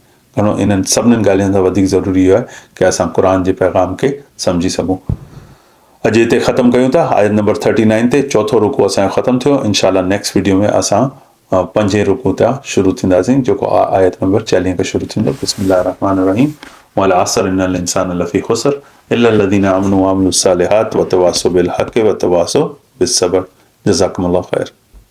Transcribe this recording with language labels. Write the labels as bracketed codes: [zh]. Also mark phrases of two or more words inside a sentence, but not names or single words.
[sd] घणो इन्हनि सभिनीनि ॻाल्हियुनि सां वधीक ज़रूरी आहे कि असां क़ुर जे पैगाम खे सम्झी सघूं। अॼु हिते ख़तमु कयूं था आयत नंबर 39 ते, चोथों रुकू असांजो ख़तमु थियो। इंशाअल्लाह [en] next video [sd] में असां 5 रुकू तां शुरू थींदासीं, जेको आयत नंबर 40 खां शुरू थींदो। [ar] بسم الله الرحمن الرحيم والعصر إن الإنسان لفي خسر إلا الذين آمنوا وعملوا الصالحات وتواصوا بالحق وتواصوا بالصبر. جزاكم الله خير.